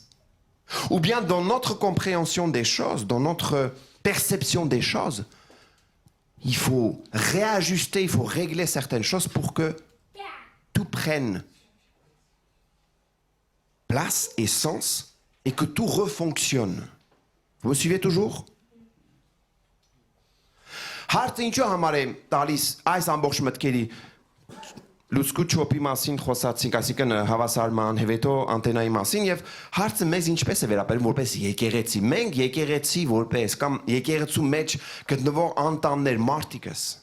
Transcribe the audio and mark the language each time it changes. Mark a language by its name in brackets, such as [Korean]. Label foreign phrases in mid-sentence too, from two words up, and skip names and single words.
[French] Ou bien dans notre compréhension des choses, dans notre perception des choses, il faut réajuster, il faut régler certaines choses pour que tout prenne place et sens et que tout refonctionne. Vous me suivez toujours? [Armenian] Հարցը ինչու համար է տալիս այս ամբողջ մտքերի լուսկուչոպի մասին խոսացինք, այսինքն հավասարման, հետո անտենայի մասին եւ հարցը մեզ ինչպես է վերաբերում որպես եկեղեցի։ Մենք եկեղեցի որպես կամ եկեղեցու մեջ գտնվող անդամներ մարդիկս։